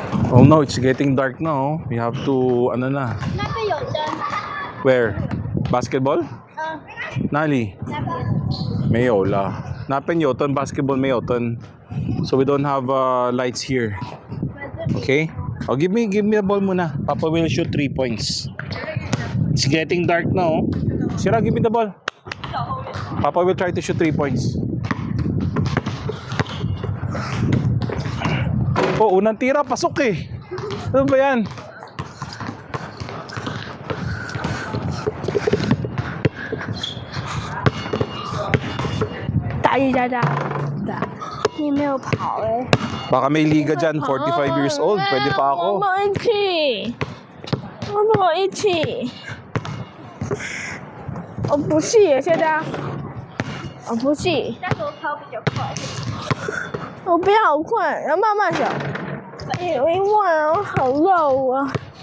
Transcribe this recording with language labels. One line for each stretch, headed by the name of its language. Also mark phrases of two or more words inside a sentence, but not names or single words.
English: Oh no, it's getting dark now. We have to,
Filipino: ano na.
Chinese: 那边有灯。
English: Where? Basketball?
Chinese: 哪里？那边。没有啦。那边有灯 basketball 没有灯
English: So we don't have lights here. Okay? Oh, give me the ball muna. Papa will shoot 3 points. It's getting dark now. Sira, give me the ball. Papa will try to shoot 3 points.
Filipino: Oh, unang tira, pasok eh. Ano ba yan?
Chinese: 打，你没有跑哎。
Filipino: Baka may liga dyan, 45
English: years old.
Filipino: Pwede pa
Chinese: 我
Filipino: ako.
Chinese: 们一起，我们一起。我不是耶，现在。我不是，但是我跑比较快。我不要好快，要慢慢走。因为我好肉啊。